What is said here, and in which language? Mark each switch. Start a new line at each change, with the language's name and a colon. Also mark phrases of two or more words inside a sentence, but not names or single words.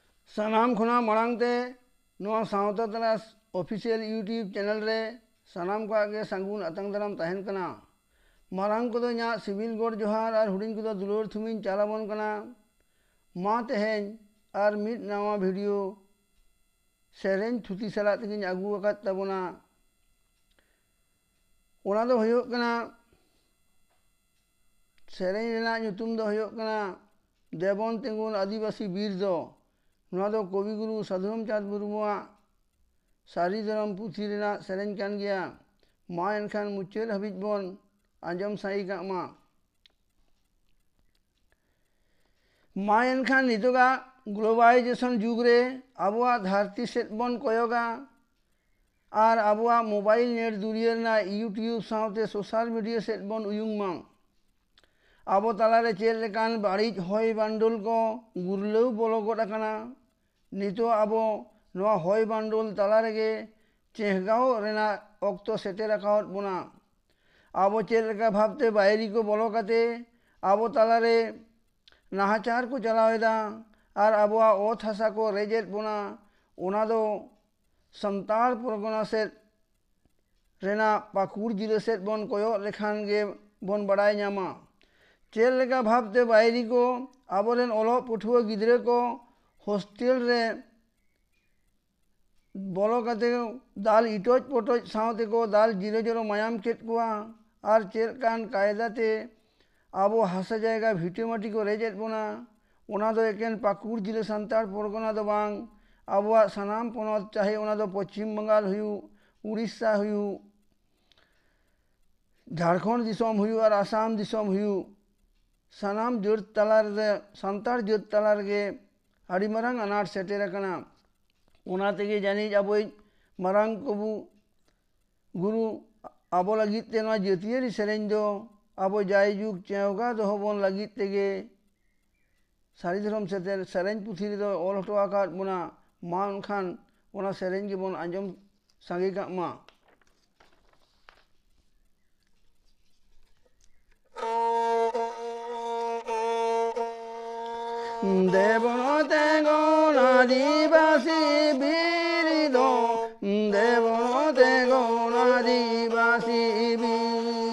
Santali: सानाम खुना मरांगते नोआ सावता तलास
English: official YouTube channel
Santali: रे सानाम को आगे संगुन अतंग दराम तहन कना मारांग को दो न्या सिविल गोड जोहार और हुडिंग को दो दुलोर थुमिन चालाबन कना मा तेहेन और मिड नवा वीडियो सेरेन थुती सला तकिन आगु अकात तबना ओना दो होयो कना सेरेन रेना nyutum दो होयो कना देवन तेंगुन आदिवासी वीर दो नोआ दो कविगुरु साधुराम चाँद मुर्मुआ सारी धरम पुथी रेना सेरेन कान गया मा एनखान मुचाद हाबिज बन आंजम साई का मा एनखान नितोगा ग्लोबलाइजेशन जुग रे आबुआ धरती सेट बन कोयोगा और आबुआ मोबाइल नेट दुनिया ना यूट्यूब साउते
English: social media
Santali: सेट बन उयुंग मां आबो तालारे चेल लेकान बाड़िज होय बांडुल को गुरलेव बोलो गोड अकाना नितो आबो नोआ होय बांडुल तालारेगे चेहगाव रेना ऑक्तो सेटेर अकाउट बुना आबो चेल लेका भाबते बायरी को बोलो काते आबो तालारे नाहाचार को चलावेदा और आबुआ ओथ हासा को रेजेट बुना ओना दो संताल परगना सेट रेना पाकुड़ जिले सेट बन कोयो लेखान गे बन बड़ाई न्यामा चेल लेका भाबते बायरी को आबोरेन ओलो पुठुआ गिद्रे को हॉस्टेल रे बोलो काते दाल इटोज पोटोज सावते को दाल जिरो जिरो मायाम केट कुआ और चेल कान कायदाते आबो हासा जायगा भिटे माटी को रेजेट बुना ओना दो एकेन पाकुड़ जिले संताल परगना दो बांग आबुआ सानाम पोनत चाहे ओना दो पश्चिम बंगाल हुयु उड़ीसा हुयु झारखंड दिसोम हुयु और आसाम दिसोम हुयु सानाम जुर्त तलार दे संताल जुर्त तलार गे आड़ी मरंग अनाट सेटेर कना ओना तेगे जानी आबोई मरंग कबू गुरु आबो लगित ते नोआ जतियारी सेरेन दो आबो जाय जुग चेवगा दो होबन लगित तेगे सारी धरम सेटेर सेरेन पुथी दो ओल हटो आकात बुना मा उनखान ओना सेरेन गे बन आंजम सांगे का मा देवनो तेगोन आदिवासी वीर दो देवनो तेगोन आदिवासी वीर